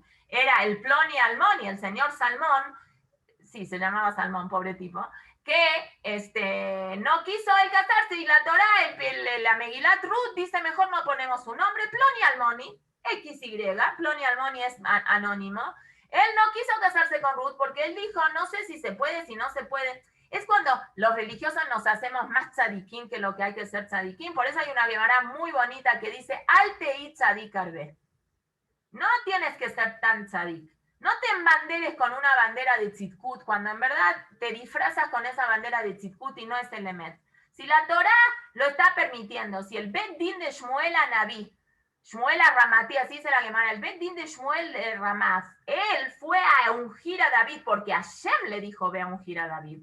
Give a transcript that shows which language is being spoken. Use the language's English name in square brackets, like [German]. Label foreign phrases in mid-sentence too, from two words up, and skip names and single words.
[Spanish] Era el [Hebrew] פלוני אלמוני, [Spanish] el señor Salmón, sí, se llamaba Salmón, pobre tipo, que no quiso él casarse y la Torá, la Megilat Ruth dice, mejor no ponemos su nombre, [Hebrew] פלוני אלמוני, [Spanish] XY, [Hebrew] פלוני אלמוני [Spanish] es anónimo. Él no quiso casarse con Ruth porque él dijo, no sé si se puede, si no se puede. Es cuando los religiosos nos hacemos más tzadikim que lo que hay que ser tzadikim. Por eso hay una Gemara muy bonita que dice, [Hebrew] אל תהי צדיק הרבה. [Spanish] No tienes que ser tan tzadik. No te embanderes con una bandera de tzidkut cuando en verdad te disfrazas con esa bandera de tzidkut y no es el emet. Si la Torá lo está permitiendo, si el [Hebrew] בית דין [Spanish] de Shmuel a Naví, Shmuel a Ramati, así se la Gemara, el [Hebrew] בית דין [Spanish] de Shmuel Ramaz, él fue a ungir a David porque Hashem le dijo, ve a ungir a David.